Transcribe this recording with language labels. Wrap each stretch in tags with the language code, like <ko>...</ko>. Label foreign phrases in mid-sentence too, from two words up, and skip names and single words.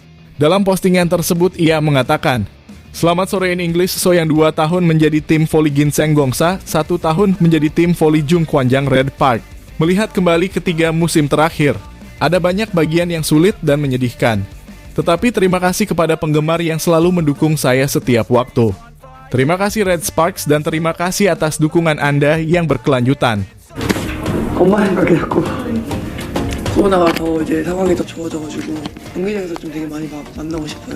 <id>Dalam postingan tersebut ia mengatakan, "Selamat sore</id> <en>in English,</en> <id>So yang 2 tahun menjadi tim voli Ginseng Gongsa, 1 tahun menjadi tim voli Jung Kwanjang Red Park. Melihat kembali ketiga musim terakhir, ada banyak bagian yang sulit dan menyedihkan. Tetapi terima kasih kepada penggemar yang selalu mendukung saya setiap waktu. Terima kasih Red Sparks dan terima kasih atas dukungan Anda yang berkelanjutan."</id> <ko>엄마 생각이 났고 코로나가 더 이제 상황이 더 좋아져가지고 경기장에서 좀 되게 많이 만나고 싶어요.</ko>